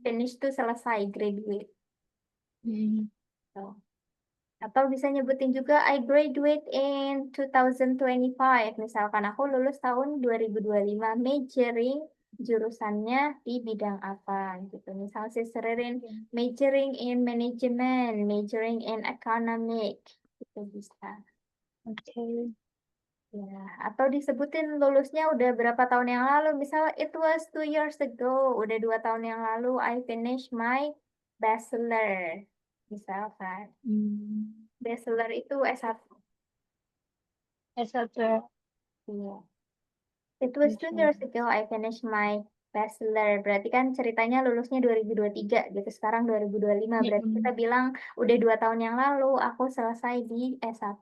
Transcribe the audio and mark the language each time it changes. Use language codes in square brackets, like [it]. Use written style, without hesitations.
[id] Finish tuh selesai, graduate. Hmm. Tuh. Atau bisa nyebutin juga [en] I graduate in 2025. [id] Misalkan aku lulus tahun 2025, majoring jurusannya di bidang apa gitu. Misal saya Seririn Oke. [en] majoring in management, majoring in economic. [id] Itu bisa. Okay. Ya, atau disebutin lulusnya udah berapa tahun yang lalu. Misal, [en] it was 2 years ago. [id] Udah 2 tahun yang lalu, [en] I finished my bachelor. [id] Misalkan. Bachelor itu S1. S1. Iya. [en] It was 2 years ago, I finished my bachelor. [id] Berarti kan ceritanya lulusnya 2023 gitu. Sekarang 2025. Berarti kita bilang udah 2 tahun yang lalu aku selesai di S1.